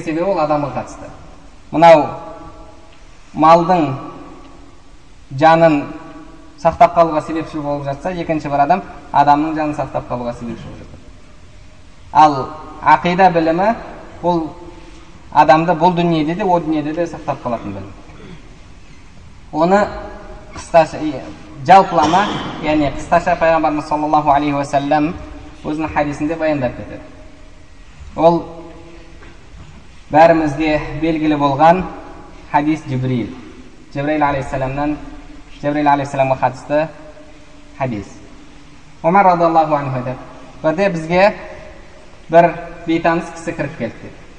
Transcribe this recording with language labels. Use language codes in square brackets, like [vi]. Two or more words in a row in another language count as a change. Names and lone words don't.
[kk] Себебі ол адамға қатысты. Мынау малдың жанын сақтап қалуға себепші болып жатса, екінші бір адам адамның жанын сақтап қалуға себепші болып жатыр. Ал ақида білімі бұл адамды бұл дүниеде де, о дүниеде де сақтап қалатын білім. Оны қысқаша, жалпылама, яғни қысқаша пайғамбарымыз [ar] صلى الله عليه وسلم [kk] өзінің хадисінде баяндап кетеді. Ол бәрімізге белгілі болған хадис Жибрил. Жибрил алейхиссаламға қатысты хадис. Омар [ar] رضي الله عنه [kk] айтады, бірде бізге бір бейтаныс кісі кіріп келді.